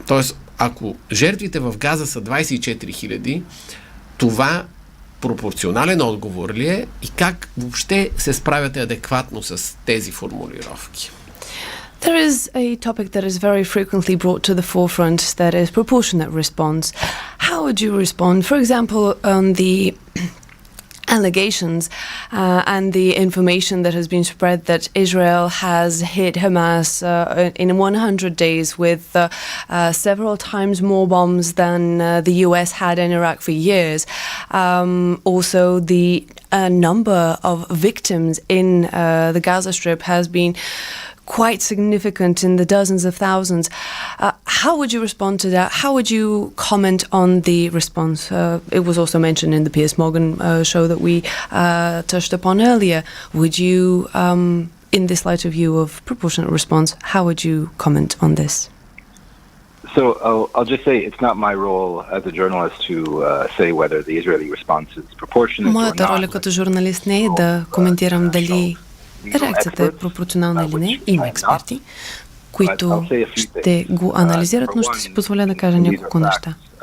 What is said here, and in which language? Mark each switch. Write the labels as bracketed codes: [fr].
[bg] Тоест, ако жертвите в Газа са 24 000, това пропорционален отговор ли е и как въобще се справяте адекватно с тези формулировки? [en] There is a topic that is very frequently brought to the forefront, that is proportionate response. How would you respond, for example, on the allegations and the information that has been spread that Israel has hit Hamas in 100 days with several times more bombs than the US had in Iraq for years. Also, the number of victims in the Gaza Strip has been quite significant, in the dozens of thousands. How would you respond to that? How would you comment on the response? It was also mentioned in the Piers Morgan show that we touched upon earlier. Would you, in this lighter view of proportionate response, how would you comment on this? So I'll just say it's not my role as a journalist to say whether the Israeli response is proportionate or not. [bg] Моята роля като журналист не е да коментирам дали реакцията е пропорционална или не. Има експерти, които ще го анализират, но ще си позволя да кажа няколко неща.